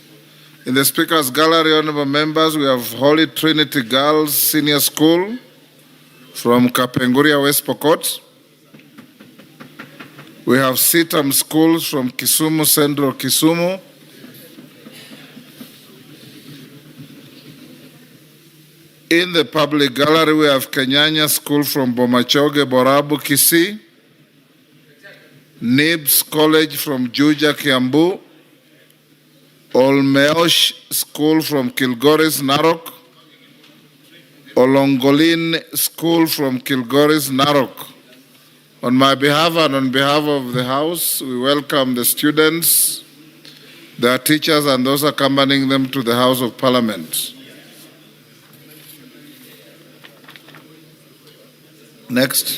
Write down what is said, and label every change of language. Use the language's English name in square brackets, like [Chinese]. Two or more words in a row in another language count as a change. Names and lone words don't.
[English] In the Speaker's Gallery, honorable members, we have Holy Trinity Girls Senior School from Kapenguria, West Pokot. We have Sitam Schools from Kisumu Central, Kisumu. In the public gallery, we have Kenyanya School from Bomachoge, Borabu, Kisii. Nibs College from Juja, Kiambu. Olmeosh School from Kilgoris, Narok. Olongolin School from Kilgoris, Narok. On my behalf and on behalf of the House, we welcome the students, their teachers, and those accompanying them to the House of Parliament. Next.